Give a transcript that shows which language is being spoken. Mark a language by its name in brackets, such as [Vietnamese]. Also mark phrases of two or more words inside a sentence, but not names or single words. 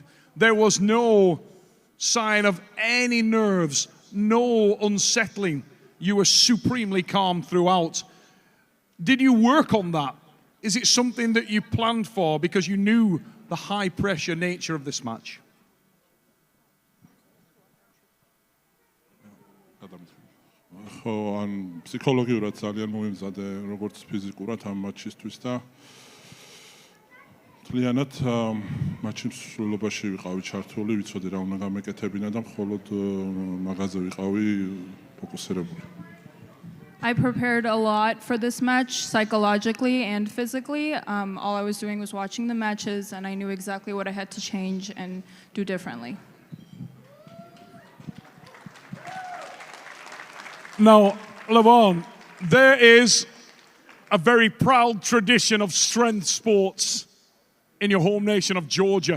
[English] There was no sign of any nerves, no unsettling. You were supremely calm throughout. Did you work on that? Is it something that you planned for because you knew the high pressure nature of this match? [Georgian] ან ფსიქოლოგიურად ძალიან მომიმზადე როგორც ფიზიკურად ამ მატჩისთვის და მთლიანად მატჩის მსვლელობაში ვიყავი ჩართული, ვიცოდი რა უნდა გამეკეთებინა და მხოლოდ მაგაზე ვიყავი ფოკუსირებული. [English] I prepared a lot for this match, psychologically and physically. All I was doing was watching the matches, and I knew exactly what I had to change and do differently. Now, Levan, there is a very proud tradition of strength sports in your home nation of Georgia.